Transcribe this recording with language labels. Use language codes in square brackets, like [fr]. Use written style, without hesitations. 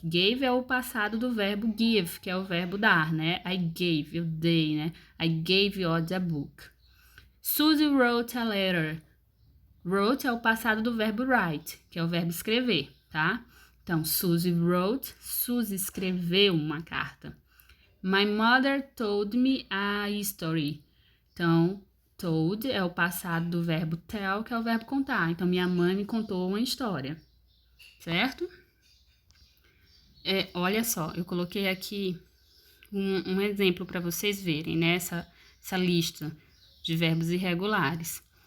[pt] Gave é o passado do verbo give, que é o verbo dar, né? [en] I gave, [pt] eu dei, né? [en] I gave you the book. Suzy wrote a letter. [pt] Wrote é o passado do verbo write, que é o verbo escrever, tá? Então, [en] Suzy wrote, [pt] Suzy escreveu uma carta. [en] My mother told me a story. [pt] Então, told é o passado do verbo tell, que é o verbo contar. Então, minha mãe me contou uma história, certo? Olha só, eu coloquei aqui um exemplo para vocês verem, né? Essa lista de verbos irregulares.